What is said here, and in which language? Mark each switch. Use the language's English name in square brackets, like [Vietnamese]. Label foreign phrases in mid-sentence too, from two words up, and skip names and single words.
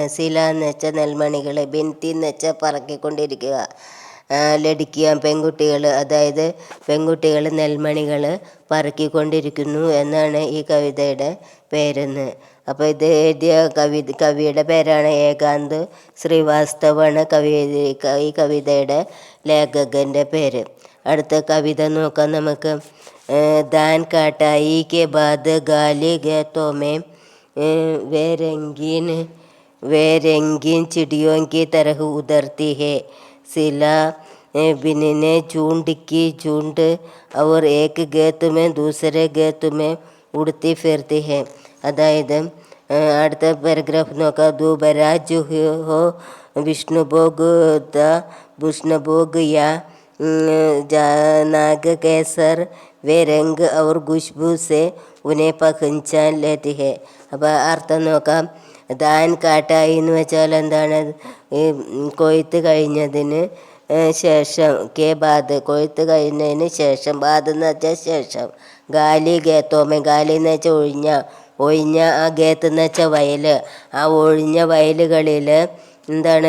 [Malayalam] സില എന്ന് വെച്ചാൽ നെൽമണികൾ, ബിൻതി എന്ന് വെച്ചാൽ പറക്കിക്കൊണ്ടിരിക്കുക, ലഡിക്കിയാം പെൺകുട്ടികൾ, അതായത് പെൺകുട്ടികൾ നെൽമണികൾ പറക്കിക്കൊണ്ടിരിക്കുന്നു എന്നാണ് ഈ കവിതയുടെ പേരെന്ന്. അപ്പോൾ ഇത് എഴുതിയ കവിയുടെ പേരാണ് ഏകാന്ത് ശ്രീവാസ്തവാണ് ഈ കവിതയുടെ ലേഖകൻ്റെ പേര്. അടുത്ത കവിത നോക്കാം നമുക്ക്. [Hindi] धान कटाई के बाद खाली खेतों में वे रंगीन चिड़ियों की तरह उतरती है. सिला बिनने झुंड की झुंड और एक गेत में दूसरे गेत में उड़ती फिरती है. [Malayalam] അതായത് അടുത്ത പാരഗ്രാഫ് നോക്കാം. [Hindi] दुबराज हो विष्णुभोग या नाग केसर वे रंग और खुशबू से उन्हें पहचान लेती है. [Malayalam] അപ്പോൾ അർത്ഥം നോക്കാം. [Hindi] धान कटाई [Malayalam] എന്ന് വെച്ചാൽ എന്താണ്? കൊയ്ത്ത് കഴിഞ്ഞതിന് ശേഷം, [Hindi] के बाद [Malayalam] കൊയ്ത്ത് കഴിഞ്ഞതിന് ശേഷം, ബാദ് എന്ന് വെച്ചാൽ ശേഷം, [Hindi] खाली खेतोंमें, [Malayalam] ഗാലി എന്ന് വെച്ചാൽ ഒഴിഞ്ഞ ആ ഗേത്ത് എന്ന് വെച്ചാൽ വയൽ, ആ ഒഴിഞ്ഞ വയലുകളിൽ എന്താണ്?